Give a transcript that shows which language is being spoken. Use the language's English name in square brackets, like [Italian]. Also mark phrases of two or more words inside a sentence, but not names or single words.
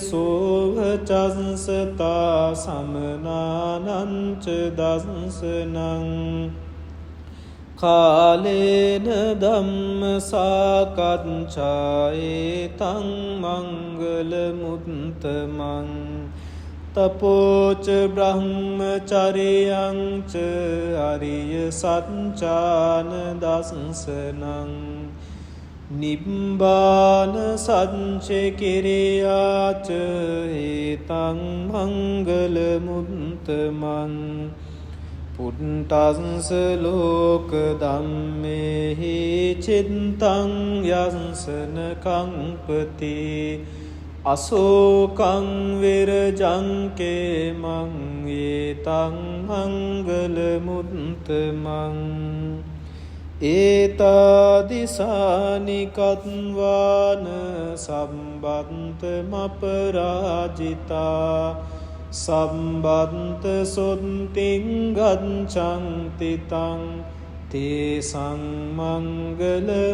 [Pali] සෝවචස්සතා සමනානංච දස්සනං කාලේන ධම්ම සාකච්ඡා ඒතං මංගල මුත්තමං තපෝච බ්‍රහ්මචරියං ච අරිය සච්ඡාන දස්සනං නිබ්බාන සච්චකිරියාච ඒතං මංගල මුත්තමං පුට්ටස්ස ලෝක ධම්මේහි චිත්තං යස්සන කම්පති අසෝකං විරජංකේ මං ඒතං මංගල මුත්තමං ඒතාදිසානිකත්වාන සම්බන්තමපරාජිතා සම්බන්ත සොත්තිං ගච්ඡන්තිතං තේසං මංගල